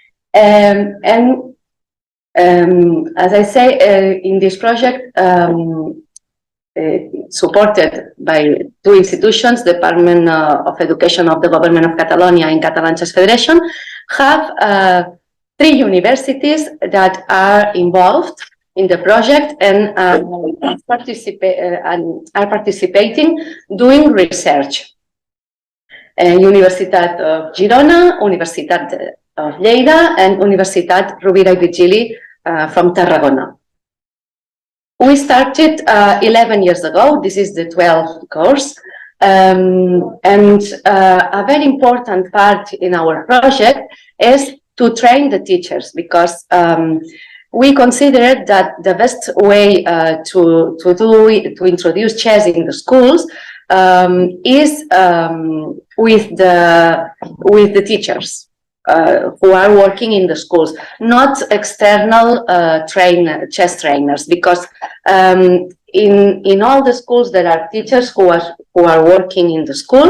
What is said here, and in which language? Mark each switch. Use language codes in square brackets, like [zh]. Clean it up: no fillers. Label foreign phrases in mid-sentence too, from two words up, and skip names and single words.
[en] As I say, in this project, supported by two institutions, the Department of Education of the Government of Catalonia and Catalan Chess Federation, have 3 universities that are involved in the project and are participating doing research. Universitat of Girona, Universitat of Lleida, and Universitat Rovira i Virgili from Tarragona. We started 11 years ago. This is the 12th course. And a very important part in our project is to train the teachers, because we consider that the best way to introduce chess in the schools is with the teachers who are working in the schools, not external chess trainers, because in all the schools there are teachers who are working in the school.